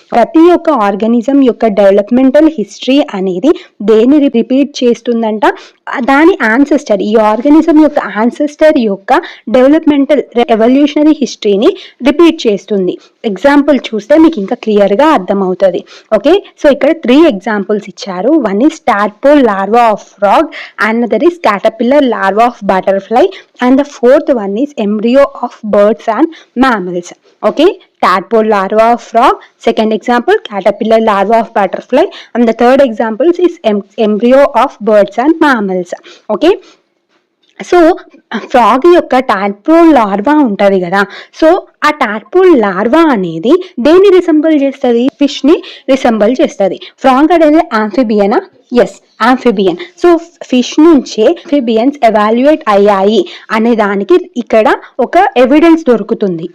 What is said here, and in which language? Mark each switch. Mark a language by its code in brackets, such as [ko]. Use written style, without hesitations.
[te] ప్రతి ఒక్క ఆర్గానిజం యొక్క డెవలప్మెంటల్ హిస్టరీ అనేది దేని రిపీట్ చేస్తుందంట, దాని యాన్సిస్టర్, ఈ ఆర్గానిజం యొక్క యాన్సిస్టర్ యొక్క డెవలప్మెంటల్ ఎవల్యూషనరీ హిస్టరీని రిపీట్ చేస్తుంది. ఎగ్జాంపుల్ చూస్తే మీకు ఇంకా క్లియర్గా అర్థమవుతుంది. ఓకే, సో ఇక్కడ 3 ఎగ్జాంపుల్స్ ఇచ్చారు. [en] One is tadpole larva of frog, another is caterpillar larva of butterfly, and the fourth one is embryo of birds and mammals. Okay, tadpole larva of frog, second example caterpillar larva of butterfly, and the third example is embryo of birds and mammals. [te] Okay, so frog యొక్క tadpole larva ఉంటుంది కదా, so ఆ tadpole larva అనేది దేన్ని resemble చేస్తుంది? ఫిష్ని resemble చేస్తుంది. Frog అనేది ఆంఫిబియనా? Yes, amphibian. So fish నుంచే ఆంఫిబియన్స్ ఎవాల్యుయేట్ అయ్యాయి అనే దానికి ఇక్కడ ఒక ఎవిడెన్స్ దొరుకుతుంది.